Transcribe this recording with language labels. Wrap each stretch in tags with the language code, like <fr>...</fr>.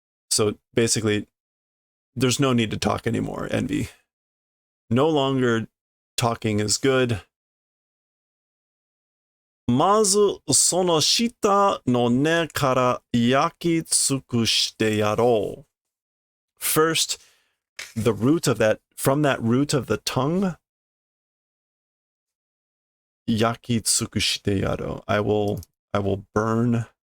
<en>So basically, there's no need to talk anymore, Envy. No longer talking is good.</en> <ja>まずその下の根から焼き尽くしてやろう.</ja> <en>First, the root of from that root of the tongue,</en> <ja>焼き尽くしてやろう.</ja> <en>I will burn.</en>